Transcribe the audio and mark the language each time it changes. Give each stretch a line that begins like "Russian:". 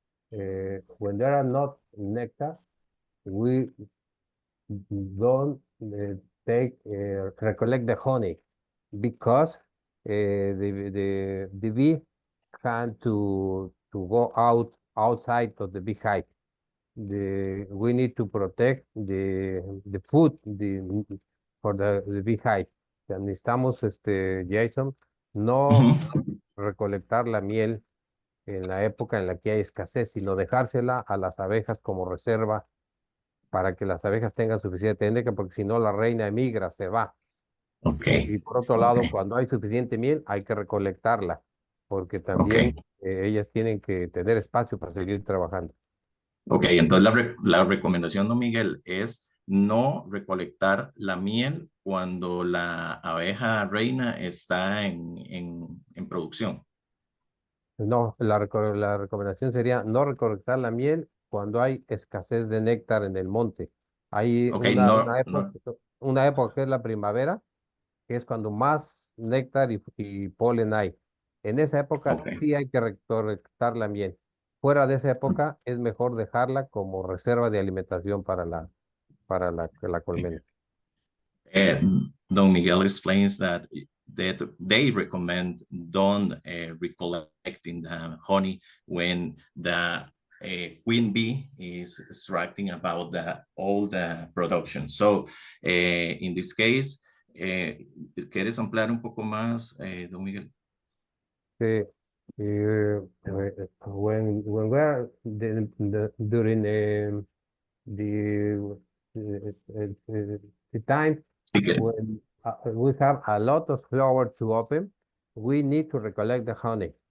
English: When there are not nectar, we don't recollect the honey because the bee can to go outside of the beehive. We need to protect the food for the beehive.
Spanish: O sea, necesitamos, Jason, no recolectar la miel en la época en la que hay escasez, sino dejársela a las abejas como reserva para que las abejas tengan suficiente néctar, porque si no la reina emigra, se va. Ok. Y por otro lado, cuando hay suficiente miel, hay que recolectarla, porque también ellas tienen que tener espacio para seguir trabajando. Ok, entonces la recomendación, don Miguel, es no recolectar la miel cuando la abeja reina está en producción. No, la recomendación sería no recolectar la miel cuando hay escasez de néctar en el monte. Hay Ok, no, una época que es la primavera, que es cuando más néctar y polen hay. En esa época ok. sí hay que recolectar la miel. Fuera de esa época es mejor dejarla como reserva de alimentación para la colmena.
English: Don Miguel explains that they recommend don't recollecting the honey when the queen bee is extracting about all the production. So in this case,
Spanish: ¿quieres ampliar un poco más, don Miguel?
English: When we are during the time when we have a lot of flower to open, we need to recollect the honey.